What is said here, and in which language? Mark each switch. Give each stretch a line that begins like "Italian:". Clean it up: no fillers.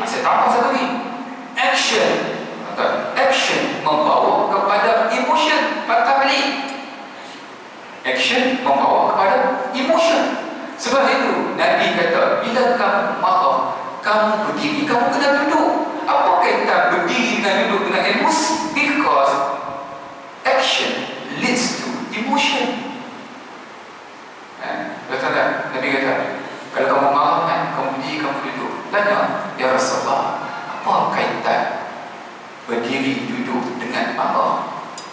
Malay: Saya tambah satu lagi, action, action membawa kepada emotion. Patah balik, action membawa kepada emotion. Sebab itu Nabi kata, bila kamu marah, kamu berdiri, kamu kena duduk. Apa kaitan berdiri dengan duduk dengan emosi?
English: Because action leads to emotion.
Malay: Betul tak? Nabi kata, kalau kamu marah kan, kamu berdiri, kamu duduk. Tanya, ya Rasulullah, apa kaitan berdiri duduk dengan marah?